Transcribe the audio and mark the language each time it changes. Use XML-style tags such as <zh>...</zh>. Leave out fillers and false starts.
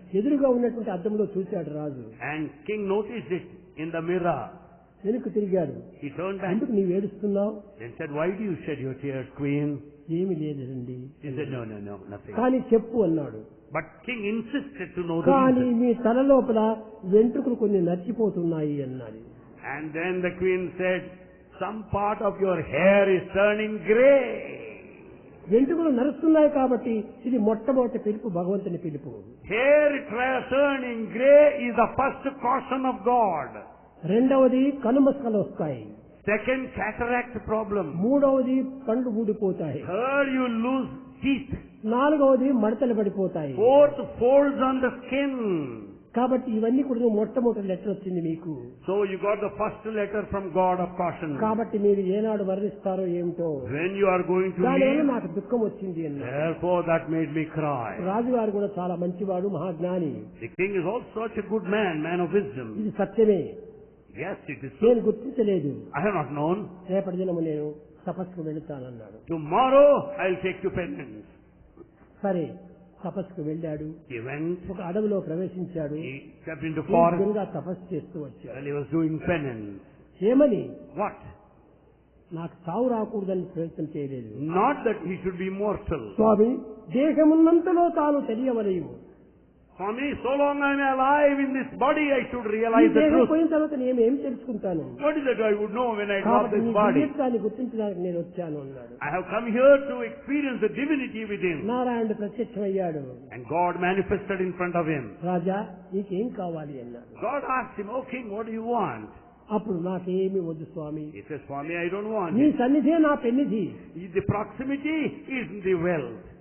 <te>ఎదురుగా ఉన్నటువంటి అద్దంలో చూశాడు రాజు.</te> <en>And king noticed it in the mirror.</en> <te>వెనుక తిరిగాడు.</te> <en>He turned back</en> <te>ఎందుకు నీవు ఏడుస్తున్నావు?</te> <en>and said, "Why do you shed your tears, queen?"</en> <te>ఏమి లేదండి.</te> <en>He said, "No, nothing."</en> <te>కానీ చెప్పు అన్నాడు.</te> <en>But king insisted to know the</en> <te>కానీ</te> <en>reason.</en> <te>మీ తల లోపల వెంట్రుకలు కొన్ని నచ్చిపోతున్నాయి అన్నది.</te> <en>And then the queen said, "Some part of your hair is turning grey."</en> <te>వెంట్రుకలు నరుస్తున్నాయి కాబట్టి ఇది మొట్టమొదటి పిలుపు, భగవంతుని పిలుపు.</te> <en>Hair turning grey is the first caution of God.</en> <te>రెండవది కనుమస్కలు వస్తాయి.</te> <en>Second, cataract problem.</en> <te>మూడవది పండ్లు ఊడిపోతాయి.</te> <en>Third, you lose teeth.</en> <te>నాలుగవది మడతలు పడిపోతాయి.</te> <en>Fourth, folds on the skin.</en> <te>కాబట్టి ఇవన్నీ కూడా మొట్టమొదటి లెటర్ వచ్చింది మీకు.</te> <en>So you got the first letter from God of caution.</en> <te>కాబట్టి మీరు ఏనాడు వర్ణిస్తారో ఏమిటో.</te> <en>When you are going to</en> <te>దానివల్ల</te> <en>leave,</en> <te>నాకు దుఃఖం వచ్చింది అన్నారు.</te> <en>therefore that made me cry.</en> <te>రాజుగారు కూడా చాలా మంచివాడు, మహాజ్ఞాని.</te> <en>The king is also such a good man, man of wisdom.</en> <te>ఇది సత్యమే.</te> <en>Yes, it is</en> <te>నేను</te> <en>so.</en> <te>గుర్తించలేదు.</te> <en>I have not known.</en> <te>రేపటి దినము నేను తపస్సుకు వెళుతానన్నాడు.</te> <en>Tomorrow I'll take to penance.</en> <te>సరే, తపస్సుకు వెళ్ళాడు.</te> <en>He went.</en> <te>ఒక అడవిలో ప్రవేశించాడు.</te> <en>He stepped into forest.</en> <te>దీర్ఘంగా తపస్సు చేస్తూ వచ్చాడు.</te> <en>While he was doing penance.</en> <te>ఏమని?</te> <en>What?</en> <te>నాకు చావు రాకూడదని ప్రయత్నం చేయలేదు.</te> <en>Not that he should be mortal.</en> <te>స్వామి, దేహమున్నంతలో తాను తెలియవలేము.</te> <en>Swami, so long I am alive in this body, I should</en> <te>ఈ</te> <en>realize the</en> <te>దేహం</te> <en>truth.</en> <te>పోయిన తర్వాత నేను ఏం తెలుసుకుంటాను?</te> <en>What is it I would know when I drop</en> <te>కాబట్టి</te> <en>this</en> <te>నీ</te> <en>body?</en> <te>దివ్యత్వాన్ని గుర్తించడానికి నేను వచ్చాను అన్నాడు.</te> <en>I have come here to experience the divinity within.</en> <te>నారాయణుడు ప్రత్యక్షమయ్యాడు.</te> <en>And God manifested in front of him.</en> <te>రాజా, నీకేం కావాలి అన్నాడు.</te> <en>God asked him, "Oh king, what do you want?"</en> <te>అప్పుడు నాకేమి వద్దు స్వామి,</te> <en>He says, "Swami, I don't want</en> <te>నీ</te> <en>it.</en> <te>సన్నిధే నా పెన్నిధి,</te> <en>The proximity is the wealth.</en>